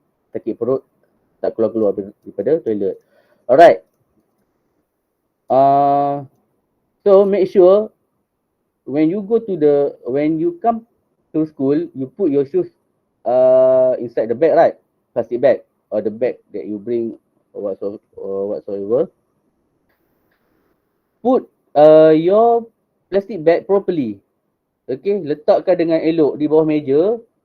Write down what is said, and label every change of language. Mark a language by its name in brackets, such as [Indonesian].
[Malay] Sakit perut, tak keluar-keluar daripada toilet. [English] Alright. So make sure when you come to school, you put your shoes inside the bag, right? Plastic bag or the bag that you bring or whatsoever. Put your plastic bag properly. [Malay] Okay, letakkan dengan elok di bawah meja.